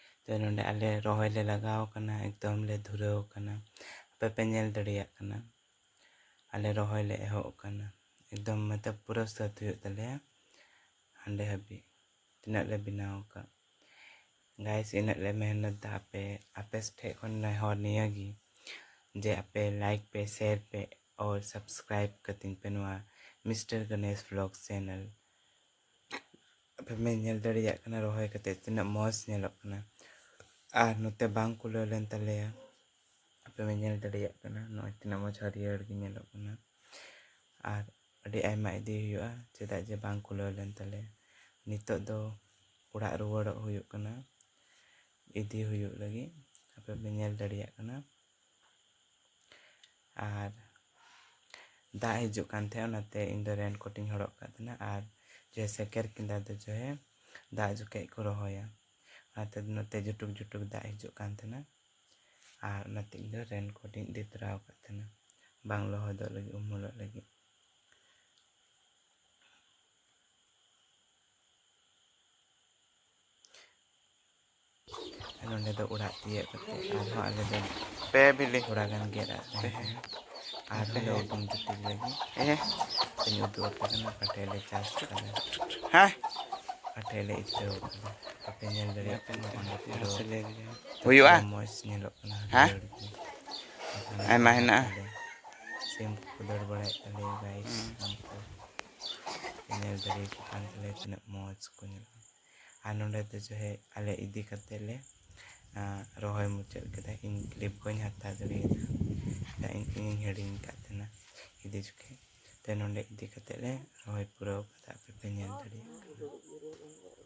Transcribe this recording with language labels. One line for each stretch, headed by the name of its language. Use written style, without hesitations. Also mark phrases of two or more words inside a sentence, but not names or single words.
Santali: तो नोंडे आले रोहय ले लगाव कना एकदम ले धुराव कना आपे पे नेल दड़ियाग कना आले रोहय ले एहोब कना एकदम मतलब पूरा साथ हुयुग तलेया हांडे हाबी तिनाग ले बनाव का गाइस इनाग ले मेहनत दा आपे ठे खन नेहर निया गी जे आपे लाइक पे शेयर पे और सब्सक्राइब कतिन पे नोआ मिस्टर गणेश व्लॉग चैनल आपे मे नेल दड़ियाग कना रोहय कते तिनाग मौज नेलोग कना आर नोते बांग कुलाव लेन तलेया आपे मे नेल दड़ियाग कना नोय तिनाग मौज हरियर गे नेलोग कना आर अडी आयमा इदी हुयुगा चेदाग जे बांग कुलाव लेन तलेया नितोग दो उड़ाग रुवाड़ोग हुयुग कना इदी हुयुग लगी आपे पे नेल दड़ियाग कना आर दाग हिजुग कान थे ओनाते इन दो रेनकोट इं हड़ोग का तना आर जे सेकेर किंदा दो जो है दाग जुकेज को रोहया ओनाते नोते जुटुक जुटुक दाग हिजुग कान तना आर ओनाते इन दो रेनकोट इं इदी तराव का तना बांग लोहदोग लगी उमुलोग लगी नोंडे दो उड़ाग तियाग कते आरहों आले दो पे बिली थोड़ा गान गेराग तहें आरहों ले उडुंग जुटिग लगी तेन उदुग आपे कना पाठे ले चास कदा पाठे ले इतराव कदा आपे नेल दड़ियाग कना ओंडे पूरा हुयुगा मौज नेलोग कना हरियर गे आयमा हेनागा सिम को दाड़ बड़ायेग तलेया गाइस उनको नेल दड़ियाग कान तलेया तिनाग मौज को नेलोग आर नोंडे दो जो है आले इदी कते ले रोहय मुचाद केदा इन क्लिप को हत्या दड़ियादा इन हिड़िंग का तना इदी जुके तो नोंडे इदी कते ले रोहय पुराव कदा आपे पे नेल दड़ियाग कना।